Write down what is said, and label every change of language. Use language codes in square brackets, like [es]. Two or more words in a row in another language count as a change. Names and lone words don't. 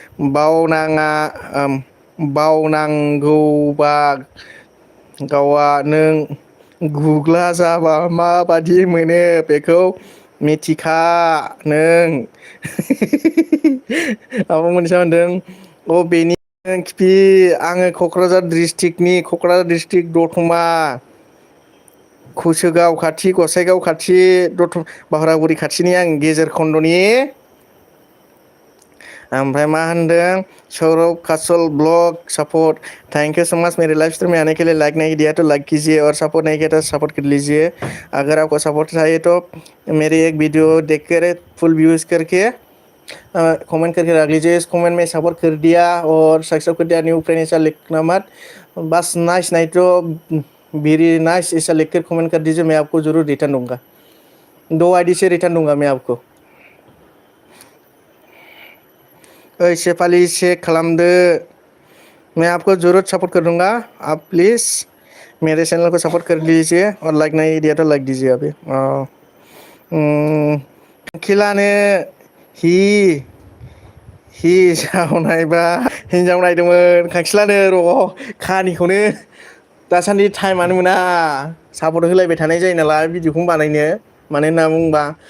[brx] बावनांगौबा गावा नों गुग्ला जाबा माबादि मोनो बेखौ मिथिखा नों आब' मोनसा होनदों बेनि खिफि आङो क'क्राझार डिस्ट्रिक्ट दतमा कसुगाव खाथि गसाइगाव खाथि बाग्रागुरि खाथिनि आं गेजेर खन्द'नि ओमफ्राय मा होनदों [hi] सौरभ कासल ब्लग सपोर्ट [en] thank you so much [hi] मेरे [en] live stream [hi] में आने के लिए लाइक नहीं दिया तो लाइक कीजिए और सपोर्ट नहीं किया तो सपोर्ट कर लीजिए अगर आपको सपोर्ट चाहिए तो मेरी एक वीडियो देख कर [en] full views [hi] करके कमेंट करके रख लीजिए इस कमेंट में सपोर्ट कर दिया और सब्सक्राइब कर दिया [en] new friend [hi] ऐसा लिखना मत बस नाइस नहीं तो [en] very nice [hi] ऐसा लिख कर कमेंट कर दीजिए मैं आपको ज़रूर रिटर्न दूंगा 2 आईडी से रिटर्न दूंगा मैं आपको [brx] शेफाली चेक खालामदो [hi] मैं आपको ज़रूर सपोर्ट कर दूंगा आप प्लीज़ मेरे चैनल को सपोर्ट कर लीजिए और लाइक नहीं दिया तो लाइक दीजिए [brx] अभी खिलानो हिजाव नायबा हिनजाव नायदोंमोन खांखिलानो र' खानिखौनो दासान्दि टाइमानो मोना सापर्ट होलायबाय थानाय जायो नालाय भिडिअखौनो बानायनो मानो होनना बुङोबा